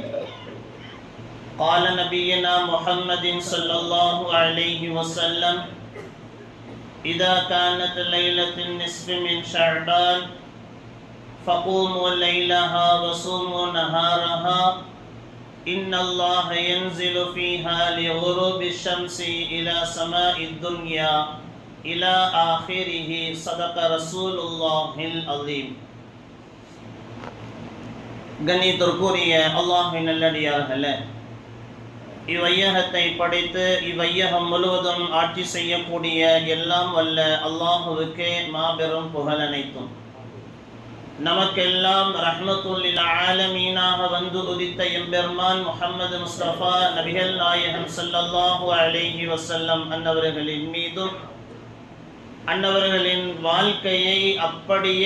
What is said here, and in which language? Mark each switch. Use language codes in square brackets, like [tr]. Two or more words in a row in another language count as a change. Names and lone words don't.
[ar] قال نبينا محمد صلى الله عليه وسلم: إذا كانت ليلة النصف من شعبان فقوموا ليلها وصوموا نهارها إن الله ينزل فيها لغروب الشمس إلى سماء الدنيا إلى آخره. صدق رسول الله العظيم. [ta] கண்ணியத்திற்குரிய அல்லாஹ்வின் நல்லடியார்களே, இவ்வையகத்தை படைத்து இவ்வையகம் முழுவதும் ஆட்சி செய்யக்கூடிய எல்லாம் வல்ல அல்லாஹுவுக்கே மாபெரும் புகழ் அனைத்தும். நமக்கெல்லாம் ரஹ்மத்துல் லில் ஆலமீனாக வந்து உதித்த எம்பெருமான் முஹம்மது முஸ்தபா நபிகள் நாயகம் [ar] صلى الله عليه وسلم [ta] அன்னவர்களின் மீதும் அன்னவர்களின் வாழ்க்கையை அப்படியே